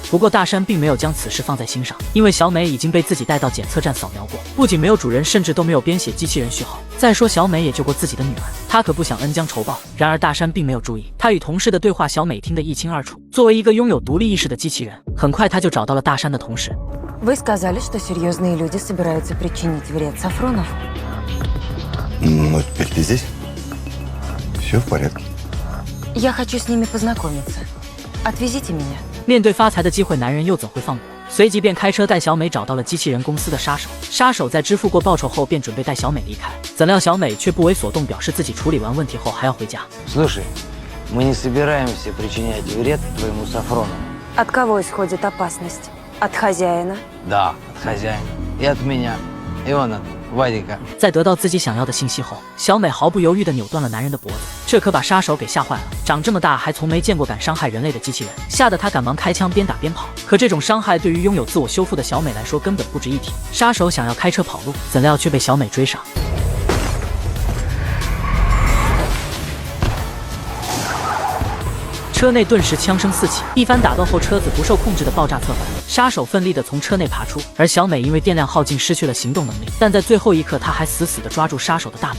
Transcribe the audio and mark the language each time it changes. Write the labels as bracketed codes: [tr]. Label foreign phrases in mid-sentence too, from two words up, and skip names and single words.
[zh] 不过大山并没有将此事放在心上，因为小美已经被自己带到检测站扫描过，不仅没有主人，甚至都没有编写机器人序号。再说小美也救过自己的女儿，他可不想恩将仇报。然而大山并没有注意，他与同事的对话小美听得一清二楚。作为一个拥有独立意识的机器人，很快他就找到了大山的同事。 [ru] Вы сказали, что серьезные люди собираются причинить вред Сафронов? Ну, теперь ты здесь? Все в порядке. Я хочу с ними познакомиться. Отвезите меня. [zh] 面对发财的机会，男人又怎会放过？随即便开车带小美找到了机器人公司的杀手。杀手在支付过报酬后，便准备带小美离开，怎料小美却不为所动，表示自己处理完问题后还要回家。 [ru] Слушай, мы не собираемся причинять вред твоему Сафрону. От кого исходит опасность? От хозяина? Да, от хозяина. И от меня. И он от Вадика. [zh] 在得到自己想要的信息后，小美毫不犹豫地扭断了男人的脖子，这可把杀手给吓坏了。长这么大还从没见过敢伤害人类的机器人，吓得他赶忙开枪边打边跑。可这种伤害对于拥有自我修复的小美来说根本不值一提。杀手想要开车跑路，怎料却被小美追上。车内顿时枪声四起，一番打斗后，车子不受控制的爆炸侧翻，杀手奋力地从车内爬出，而小美因为电量耗尽失去了行动能力，但在最后一刻，她还死死地抓住杀手的大腿。